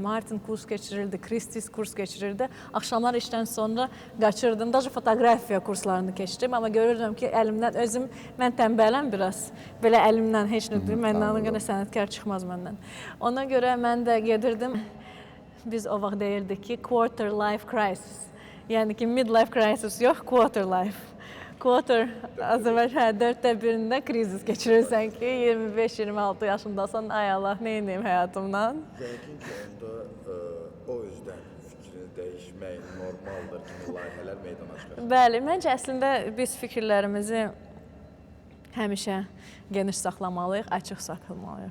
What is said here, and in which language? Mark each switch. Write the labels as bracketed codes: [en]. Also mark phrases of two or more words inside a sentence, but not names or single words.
[az] Martin kurs keçirirdi, Christie's kurs keçirirdi. Axşamlar işdən sonra qaçırdım, daha fotoqrafiya kurslarını keçirdim. Amma görürdüm ki, əlimdən mən tənbələm biraz. Belə əlimdən heç nə deyim, məndən qədər sənətkar çıxmaz məndən. Ona görə mən də gedirdim. Biz o vaxt deyirdik ki, [en] quarter life crisis. [az] Yəni ki, [en] midlife crisis yox, quarter life. Quarter, [az] Azərbaycan 4/1-də krizis keçirirsən ki, 25-26 yaşındasan, ay Allah, nə edeyim həyatımdan? Yəqin ki, onda o üzdən fikrini dəyişmək normaldır kimi layihələr meydana çıxır. Bəli, məncə əslində biz fikirlərimizi həmişə geniş saxlamalıyıq, açıq saxlamalıyıq.